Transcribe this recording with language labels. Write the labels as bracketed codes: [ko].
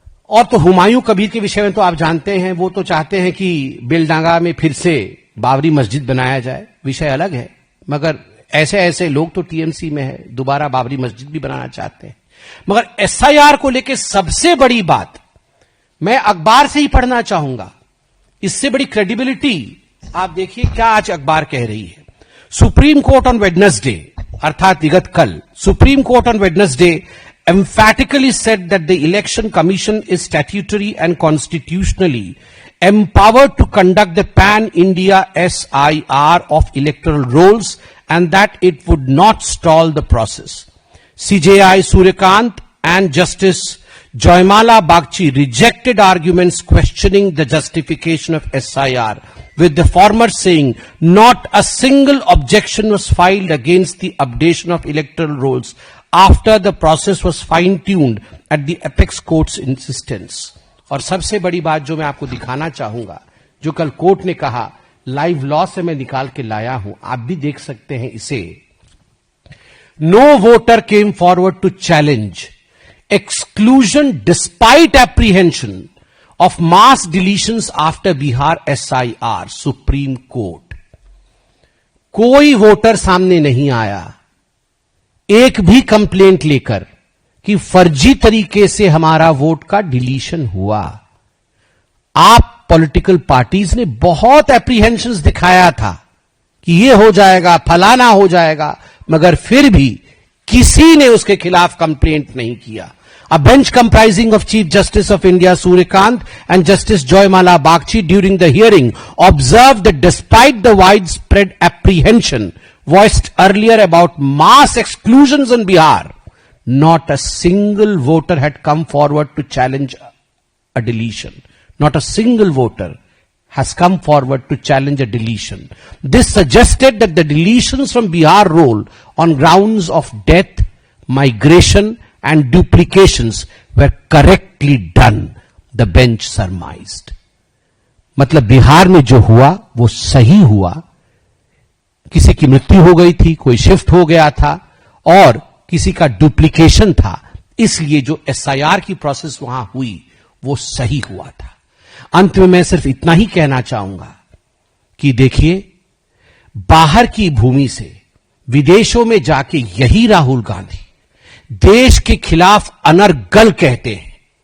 [hi] और तो हुमायूं कबीर के विषय में तो आप जानते हैं, वो तो चाहते हैं कि बेलडांगा में फिर से बाबरी मस्जिद बनाया जाए, विषय अलग है, मगर ऐसे लोग तो टीएमसी में है, दोबारा बाबरी मस्जिद भी बनाना चाहते हैं। मगर एसआईआर को लेकर सबसे बड़ी बात मैं अखबार से ही पढ़ना चाहूंगा, इससे बड़ी क्रेडिबिलिटी आप देखिए क्या आज अखबार कह रही है। [en] Supreme Court on Wednesday, [hi] अर्थात विगत कल, [en] Supreme Court on Wednesday emphatically said that the Election Commission is statutory and constitutionally empowered to conduct the pan-India SIR of electoral rolls and that it would not stall the process. CJI Suryakant and Justice Joymala Bagchi rejected arguments questioning the justification of SIR, with the former saying not a single objection was filed against the updation of electoral rolls after the process was fine-tuned at the apex court's insistence. [hi] और सबसे बड़ी बात जो मैं आपको दिखाना चाहूंगा, जो कल कोर्ट ने कहा, लाइव लॉ से मैं निकाल के लाया हूं, आप भी देख सकते हैं इसे. [en] No voter came forward to challenge exclusion despite apprehension of mass deletions after Bihar SIR, Supreme Court. [hi] कोई वोटर सामने नहीं आया एक भी कंप्लेंट लेकर कि फर्जी तरीके से हमारा वोट का डिलीशन हुआ. आप पॉलिटिकल पार्टीज ने बहुत एप्रीहेंशंस दिखाया था कि ये हो जाएगा, फलाना हो जाएगा, मगर फिर भी किसी ने उसके खिलाफ कंप्लेंट नहीं किया. [en] A bench comprising of Chief Justice of India Suryakant and Justice Joymala Bagchi during the hearing observed that despite the widespread apprehension voiced earlier about mass exclusions in Bihar, not a single voter had come forward to challenge a deletion. Not a single voter has come forward to challenge a deletion. This suggested that the deletions from Bihar roll on grounds of death, migration, and duplications were correctly done, the bench surmised. [hi] मतलब बिहार में जो हुआ वो सही हुआ. किसी की मृत्यु हो गई थी, कोई शिफ्ट हो गया था और किसी का डुप्लीकेशन था, इसलिए जो एसआईआर की प्रोसेस वहां हुई वो सही हुआ था. अंत में मैं सिर्फ इतना ही कहना चाहूंगा कि देखिए, बाहर की भूमि से विदेशों में जाके यही राहुल गांधी देश के खिलाफ अनर्गल कहते हैं.